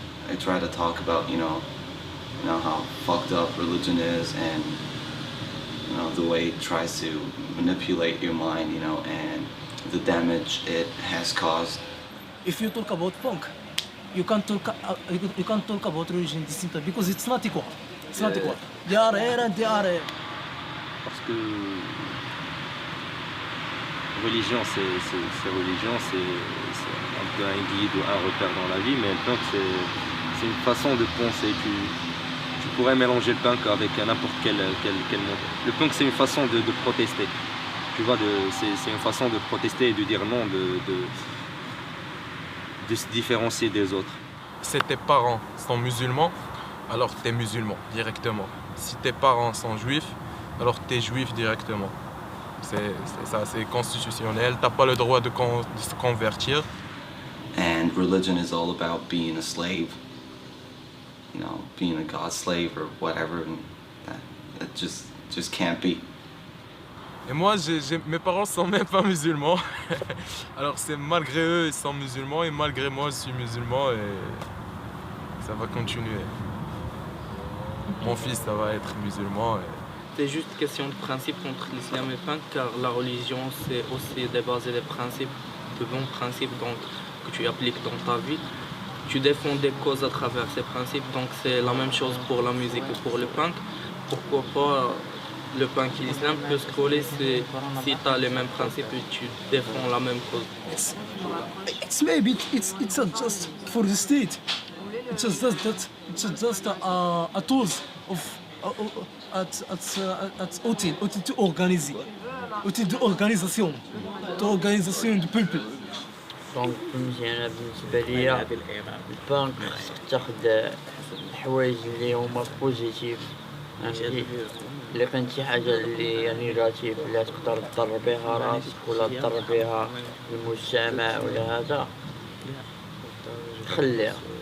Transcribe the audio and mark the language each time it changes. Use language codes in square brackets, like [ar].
[en] I try to talk about, you know how fucked up religion is and, the way it tries to manipulate your mind, and the damage it has caused. If you talk about punk, you can't talk about religion at the same time because it's not equal. It's not equal. They are here and they are here. [fr] Parce que religion, c'est religion, c'est un peu un guide ou un repère dans la vie, mais le punk, c'est une façon de penser. Tu pourrais mélanger le punk avec n'importe quel monde. Le punk, c'est une façon de protester. Tu vois, c'est une façon de protester et de dire non, de se différencier des autres. Si tes parents sont musulmans, alors t'es musulman directement. Si tes parents sont juifs, alors t'es juif directement. C'est ça, c'est constitutionnel. T'as pas le droit de se convertir. [en] And religion is all about being a slave. Being a God's slave or whatever, and that just can't be. [fr] Et moi, mes parents sont même pas musulmans. Alors c'est malgré eux, ils sont musulmans, et malgré moi, je suis musulman, et ça va continuer. Mon fils, ça va être musulman. C'est juste question de principe contre l'islam et punk, car la religion, c'est aussi de baser des principes, de bons principes donc, que tu appliques dans ta vie. tu défends des causes à travers ces principes, donc c'est la même chose pour la musique et pour le punk. Pourquoi pas le punk et l'islam peut se coller si tu as les mêmes principes et tu défends la même cause. [en] It's maybe it's not just for the state. It's just that it's just a tools of at outil to organiser, [fr] outil d'organisation du [en] people. [ar] دونك فهمتي انا بالنسبه ليا البانك خصك تاخد الحوايج اللي هما بوزيتيف فهمتي اللي كانت شي حاجه اللي نيجاتيف اللي تقدر تضر بها راسك ولا تضر بها المجتمع ولا هذا خليها